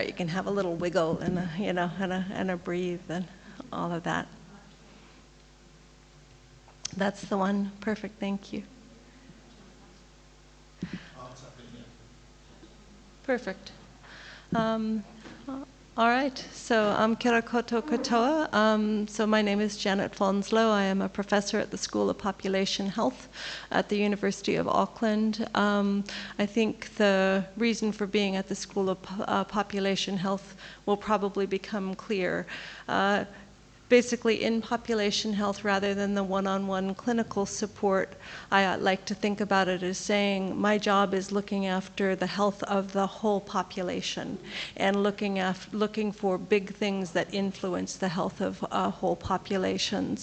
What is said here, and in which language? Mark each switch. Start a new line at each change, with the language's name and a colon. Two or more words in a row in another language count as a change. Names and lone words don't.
English: You can have a little wiggle and and a breathe and all of that. That's the one. Perfect. Thank you. Perfect. All right. So
Māori: kia ora koutou katoa.
English: So my name is Janet Fanslow. I am a professor at the School of Population Health at the University of Auckland. I think the reason for being at the School of Population Health will probably become clear. Basically, in population health, rather than the one-on-one clinical support, I like to think about it as saying my job is looking after the health of the whole population and looking for big things that influence the health of whole populations.